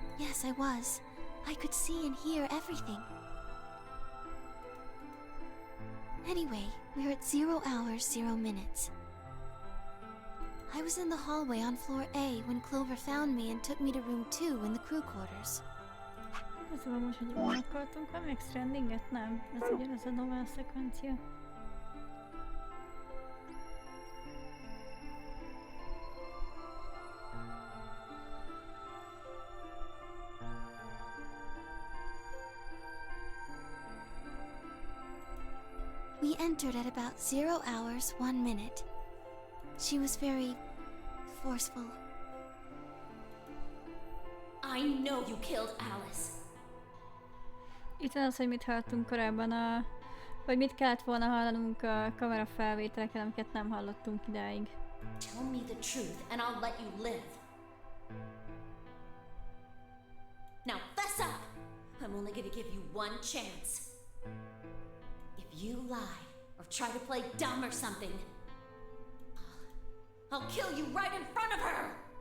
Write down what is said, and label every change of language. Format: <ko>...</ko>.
<en>Yes, I was. I could see and hear everything. Anyway, we're at 0 hours, 0 minutes. I was in the hallway on floor A when Clover found me and took me to room 2 in the crew quarters.</en> <hu>Ez van most, hogy jól akartunk a Max Strandinget? Nem. Ez ugyanaz a novel szekvencia.</hu> <en>We entered at about 0 hours, 1 minute. She was very forceful. I know you killed Alice.</en> <hu>Itt van az, hogy mit hallottunk korábban, vagy mit kellett volna hallanunk a kamera felvételeken, amiket nem hallottunk idáig.</hu> <en>Tell me the truth and I'll let you live. Now fess up! I'm only gonna give you one chance. If you lie or try to play dumb or something, I'll kill you right in front of her!</en>